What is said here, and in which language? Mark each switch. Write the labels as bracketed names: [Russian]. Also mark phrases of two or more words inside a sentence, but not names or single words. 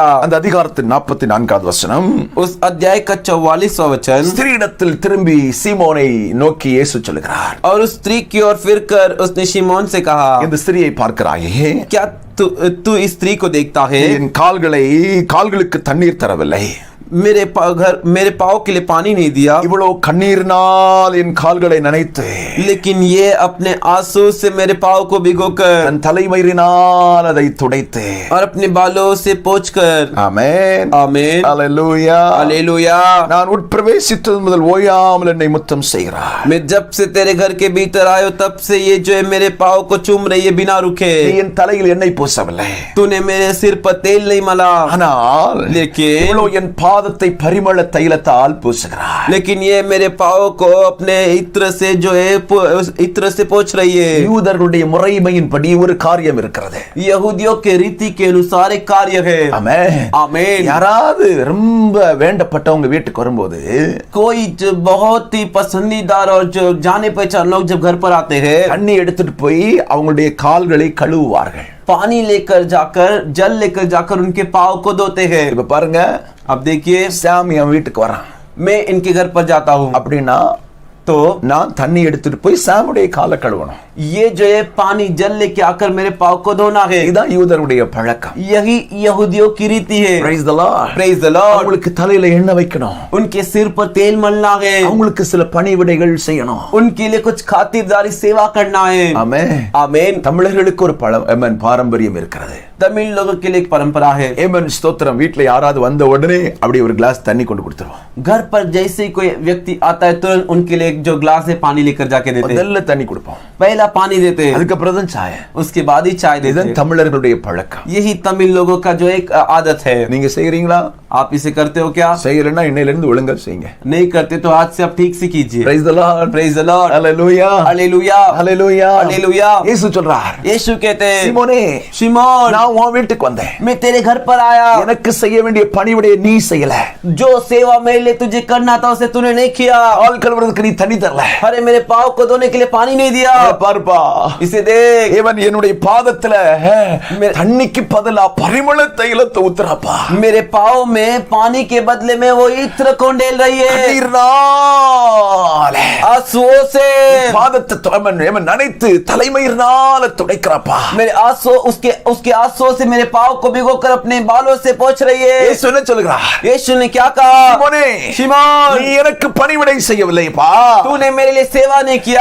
[Tamil] அந்த அதிகாரத்தின் 44வது வசனம், [Hindi] उस अध्याय का 44वां वचन, [Tamil] ஸ்திரீயிடத்தில் திரும்பி சீமோனை நோக்கி இயேசு சொல்லுகிறார். [Hindi] और उस स्त्री की ओर फिर कर उसने शिमोन से कहा, [Tamil] இந்த ஸ்திரியை பார்க்கிறாயே, [Hindi] क्या तू इस स्त्री को देखता है? [Tamil] என் கால்களுக்கு தண்ணீர் தரவில்லை, [Hindi] मेरे पाँव के लिए पानी नहीं दिया, [Tamil] இவ்வளவு கண்ணீரினால் என் கால்களை நனைத்து, [Hindi] लेकिन ये अपने आंसू से मेरे पाँव को भिगोकर, [Tamil] தன் தலைமயிரினால் அதை துடைத்து, [Hindi] और अपने बालों से पोंछकर, [Tamil] ஆமென் [Hindi] आमीन, [Tamil] அல்லேலூயா [Hindi] हालेलुया, [Tamil] நான் உட்பிரவேசித்தது முதல் ஓயாமல் என்னை முத்தம் செய்கிறார். [Hindi] मैं जब से तेरे घर के भीतर आयो तब से ये जो है मेरे पाँव को चूम रही है बिना रुके। [Tamil] நீ என் தலையில் எண்ணெய் பூசவில்லை, [Hindi] तूने मेरे सिर पर तेल नहीं मला, [Tamil] ஆனால் [Hindi] लेकिन [Tamil] இவ்வளவு என் பாதத்தை பரிமள தைலத்தால் பூசுகிறார். [Hindi] लेकिन ये मेरे पाँव को अपने इत्र से जो है इत्र से पोंछ रही है। [Tamil] யூதர்களுடைய முறைமையின்படி ஒரு காரியம் இருக்கிறது. [Hindi] यहूदियों के रीति के अनुसार एक कार्य है। [Tamil] ஆமென். [Hindi] आमीन। [Tamil] யாராவது ரொம்ப வேண்டப்பட்டவங்க வீட்டுக்கு வரும்போது [Hindi] कोई जो बहुत ही पसंदीदार और जो जाने पहचान लोग जब घर पर आते हैं, [Tamil] தண்ணி எடுத்துட்டு போய் அவங்களுடைய கால்களை கழுவுவார்கள். [Hindi] पानी लेकर जाकर जल लेकर जाकर उनके पाँव को धोते हैं। [Tamil] இப்ப பாருங்க, [Hindi] अब देखिए, [Tamil] சாமி என் வீட்டுக்கு வரான் [Hindi] मैं इनके घर पर जाता हूँ, [Tamil] அப்படின்னா [Hindi] तो [Tamil] நான் தண்ணி எடுத்துட்டு போய் சாமுடைய காலை கழுவணும். [Hindi] ये जो है पानी जल लेके आकर मेरे पाँव को धोना है। [Tamil] இதுதான் யூதருடைய பழக்கம். [Hindi] यही यहूदियों की रीति है। [English] Praise the Lord. Praise the Lord। [Tamil] அவங்களுக்கு தலையில எண்ணெய் வைக்கணும், [Hindi] उनके सिर पर तेल मलना है, [Tamil] அவங்களுக்கு சில பணிவிடைகள் செய்யணும். [Hindi] उनके लिए कुछ खातिरदारी सेवा करना है। [Tamil] ஆமென். [Hindi] आमीन। [Tamil] தமிழர்களுக்கு ஒரு பாரம்பரியம் இருக்கிறது. [Hindi] तमिल लोगों के लिए एक परंपरा है। [Tamil] ஏமன் ஸ்தோத்திரம், வீட்டுல யாராவது வந்த உடனே அப்படி ஒரு கிளாஸ் தண்ணி கொண்டு கொடுத்துருவோம். [Hindi] घर पर जैसे ही कोई व्यक्ति आता है तुरंत उनके लिए जो ग्लास है पानी लेकर जाके देते हैं। [Tamil] முதல்ல தண்ணி கொடுப்போம், [Hindi] पहला पानी देते हैं, [Tamil] அதுக்கப்புறம் தான் சாய. [Hindi] उसके बाद ही चाय देते [Tamil] இதுதான் [Hindi] हैं। [Tamil] தமிழர்களுடைய பழக்கம். [Hindi] यही तमिल लोगों का जो एक आदत है। [Tamil] நீங்க செய்யறீங்களா? [Hindi] आप इसे करते हो क्या? [Tamil] செய்யறேன்னா இன்னையில இருந்து ஒழுங்கா செய்யுங்க. [Hindi] नहीं करते तो आज से आप ठीक से कीजिए। [English] Praise the Lord. Praise the Lord। Hallelujah. [Hindi] हालेलुया। Hallelujah. हालेलुया। [Tamil] இயேசு சொல்றார், [Hindi] यीशु कहते हैं, [Tamil] சீமோனே, [Hindi] शिमोन, [Tamil] நான் உன் வீட்டுக்கு வந்தேன், [Hindi] मैं तेरे घर पर आया, [Tamil] எனக்கு செய்ய வேண்டிய பணிவிடையை நீ செய்யல, [Hindi] जो सेवा मेरे लिए तुझे करना था उसे तूने नहीं किया। [Tamil] ஆள் கழுவுறதுக்கு நீ தண்ணி தரல. [Hindi] अरे मेरे पाँव को धोने के लिए पानी नहीं दिया। [Tamil] பார்ப்பா, [Hindi] इसे देख, [Tamil] இவன் என்னுடைய பாதத்துல தண்ணிக்கு பதிலா பரிமள தைலத்தை ஊத்துறாப்பா. [Hindi] मेरे पाँव में पानी के बदले में वो इत्र को डेल रही है। [Tamil] கண்ணீர்னால [Hindi] आंसुओं से [Tamil] பாதத்தை நனைத்து தலைமயிர்னால துடைக்கிறாப்பா. [Hindi] मेरे आंसू उसके आंसुओं से मेरे पाँव को भिगोकर अपने बालों से पोंछ रही है। [Tamil] இயேசு என்ன சொல்லுகிறார்? [Hindi] यीशु ने क्या कहा? [Tamil] சீமோனே, [Hindi] शिमोन, [Tamil] நீ எனக்கு பணிவிடை செய்யவில்லைப்பா. [Hindi] तूने मेरे लिए सेवा नहीं किया।